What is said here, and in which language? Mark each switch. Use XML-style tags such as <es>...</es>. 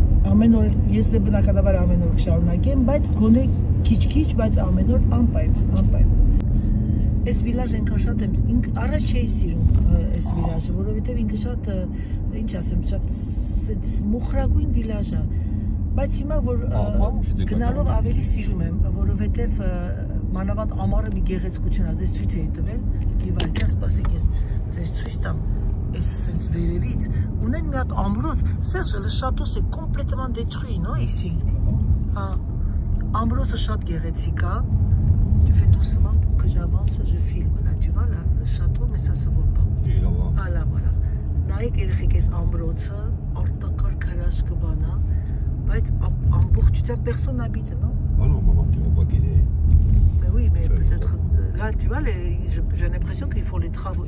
<hy>ամեն օր, ես բնականաբար ամեն օր կշարունակեմ, բայց գոնե քիչ-քիչ, բայց ամեն օր անպայման։ Այս վիլաժը ինքան շատ եմ, առաջ չէի սիրում այս վիլաժը, որովհետև ինքը շատ, ինչ ասեմ, շատ մոխրագույն վիլաժ է, բայց հիմա որ գնալով ավելի սիրում եմ, որովհետև մանավանդ ամառը մի գեղեցկություն է, ձեզ ցույց էի տվել, մի վայրկյան սպասեք, ես ձեզ ցույց տամ, այս sense վերևից, ունեն մի հատ ամրոց,</hy> <fr>Serge, le château c'est complètement détruit, non, ici?</fr> <hy>Ամրոցը շատ գեղեցիկ է,</hy> <fr>tu fais doucement pour que j'avance, je filme, là, tu vois, là, le château, mais ça se voit pas. Oui, là-bas. Ah, là, voilà.</fr> <hy>Նայեք երեխեք այս ամրոցը, արտակարգ հրաշք բան է, բայց ամբողջությամբ</hy> <fr>personne n'habite, non? Ah non, maman, tu vas pas guider. Mais oui, mais peut-être là, tu vois, j'ai l'impression qu'ils font les travaux.</fr>